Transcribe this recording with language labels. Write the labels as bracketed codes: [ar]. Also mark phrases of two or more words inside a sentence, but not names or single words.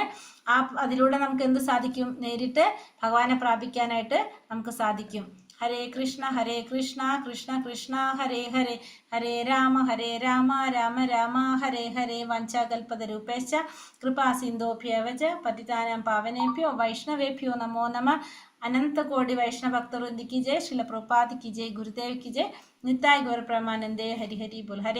[ml] അതിലൂടെ നമുക്ക് എന്ത് സാധിക്കും? നേരിട്ട് ഭഗവാനെ പ്രാപിക്കാനായിട്ട് നമുക്ക് സാധിക്കും. [sa] ഹരേ കൃഷ്ണ കൃഷ്ണ കൃഷ്ണ ഹരേ ഹരേ, ഹരേ രാമ രാമ രാമ ഹരേ ഹരേ. വഞ്ചാകൽപതരൂപേശ്ച കൃപാസിന്ധോഭ്യവച പതിതാനാം പാവനേഭ്യോ വൈഷ്ണവേഭ്യോ നമോ നമഃ. [hi] अनंत कोटि वैष्णव भक्तवृंद की जय, श्रील प्रभुपाद की जय, गुरुदेव की जय, निताय गौर प्रेमानंदे, हरि हरि बोल. हरे